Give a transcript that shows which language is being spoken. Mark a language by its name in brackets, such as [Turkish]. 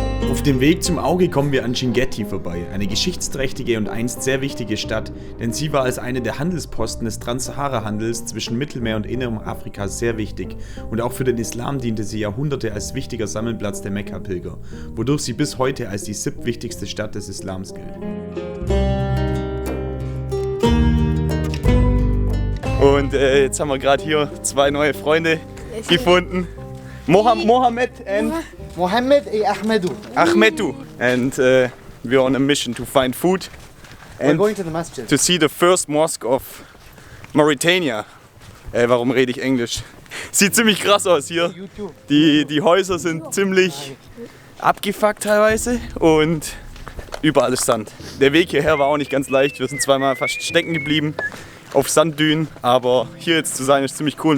[German] Auf dem Weg zum Auge kommen wir an Chinguetti vorbei, eine geschichtsträchtige und einst sehr wichtige Stadt, denn sie war als eine der Handelsposten des Transsahara-Handels zwischen Mittelmeer und innerem Afrika sehr wichtig und auch für den Islam diente sie Jahrhunderte als wichtiger Sammelplatz der Mekka-Pilger, wodurch sie bis heute als die siebtwichtigste Stadt des Islams gilt. Und jetzt haben wir gerade hier zwei neue Freunde gefunden. [English] Mohammed and Mohammed e Ahmedou. Ahmedou. And we're on a mission to find food We're and going to the masjid. to see the first mosque of Mauritania. [German] Warum rede ich Englisch? Sieht ziemlich krass aus hier. YouTube. Die Häuser sind ziemlich abgefuckt teilweise und überall ist Sand. Der Weg hierher war auch nicht ganz leicht. Wir sind zweimal fast stecken geblieben auf Sanddünen, aber hier jetzt zu sein ist ziemlich cool.